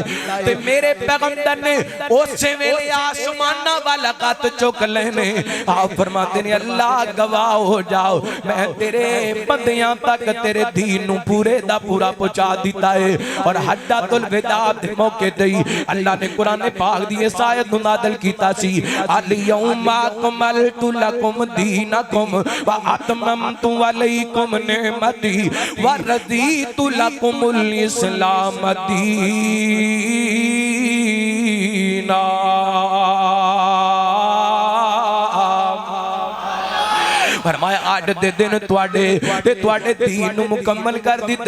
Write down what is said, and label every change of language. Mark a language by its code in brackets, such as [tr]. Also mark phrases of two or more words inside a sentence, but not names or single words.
[pa] ਤੇ ਮੇਰੇ ਪੈਗ਼ੰਬਰ ਨੇ ਉਸੇ ਵੇਲੇ ਆਸਮਾਨਾਂ ਵਾਲਾ ਕਤ ਚੁੱਕ ਲੇਣੇ। ਆਪ ਫ਼ਰਮਾਤੇ ਨੇ ਅੱਲਾਹ ਗਵਾਹ ਹੋ ਜਾਓ, ਮੈਂ ਤੇਰੇ ਬੰਦਿਆਂ ਤੱਕ ਤੇਰੇ ਦੀਨ ਨੂੰ ਪੂਰੇ ਦਾ ਪੂਰਾ ਪਹੁੰਚਾ ਦਿੱਤਾ ਹੈ। ਔਰ ਹੱਜਤੁਲ ਵਿਦਾ ਦੇ ਮੌਕੇ ਤੇ ਅੱਲਾਹ ਨੇ ਕੁਰਾਨ ਪਾਕ ਦੀ ਇਸ ਆਇਤ ਨੂੰ ਨਾਜ਼ਿਲ ਕੀਤਾ ਸੀ, [ar] اليوم أكملت لكم دينكم وأتممت عليكم نعمتي ورضيت لكم الإسلام دينا. [pa] ਫ਼ਰਮਾਇਆ ਅੱਜ ਦੇ ਦਿਨ ਤੁਹਾਡੇ ਤੇ ਤੁਹਾਡੇ ਦੀਨ ਨੂੰ ਮੁਕੰਮਲ ਕਰ ਦਿੱਤੇ।